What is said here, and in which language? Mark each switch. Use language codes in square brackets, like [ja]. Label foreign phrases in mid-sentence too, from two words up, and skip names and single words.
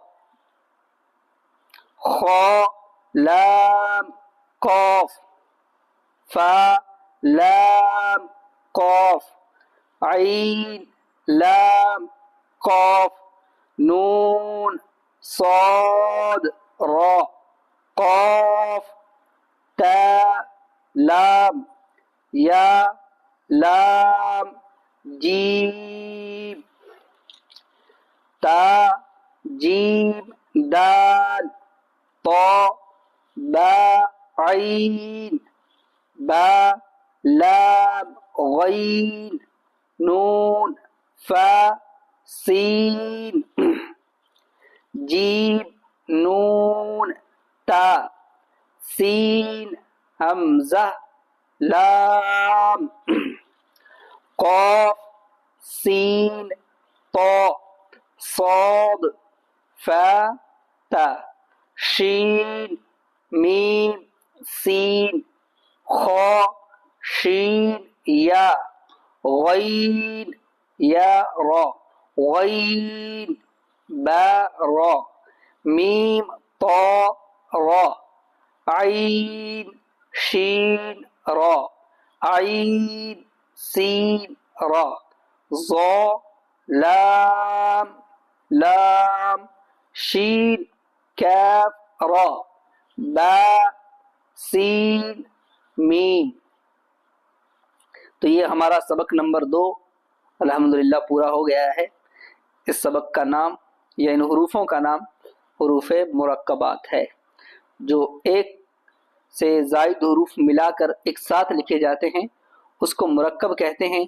[ur] خا لام قاف فا لام قاف عین لام قاف نون صاد را قاف تا لام یا لام جیم تا جیم دال طا با عین با لام غین نون فا سین جیم نون تا سین حمزہ لام قاف سین طا صاد فا تا شین میم سین خا شین یا غین یا را غین با را میم طا را عین شین را عین سین را ظا لام لام شین کاف را با سین میم. تو یہ ہمارا سبق نمبر 2 الحمدللہ پورا ہو گیا ہے. اس سبق کا نام یا ان حروفوں کا نام حروف مرکبات ہے، جو ایک سے زائد حروف ملا کر ایک ساتھ لکھے جاتے ہیں اس کو مرکب کہتے ہیں.